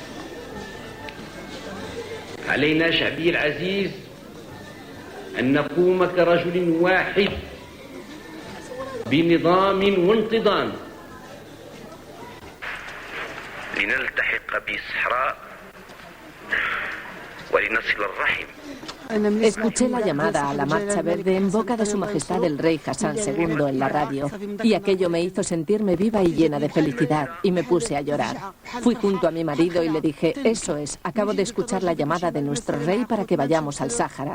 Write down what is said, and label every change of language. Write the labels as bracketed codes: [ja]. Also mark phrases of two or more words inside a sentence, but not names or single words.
[ar] علينا شعبي العزيز أن نقوم كرجل واحد بنظام وانتظام لنلتحق بالصحراء ولنصل الرحم. [es] Escuché la llamada a la Marcha Verde en boca de Su Majestad el Rey Hassan II en la radio, y aquello me hizo sentirme viva y llena de felicidad, y me puse a llorar. Fui junto a mi marido y le dije, eso es, acabo de escuchar la llamada de nuestro rey para que vayamos al Sáhara.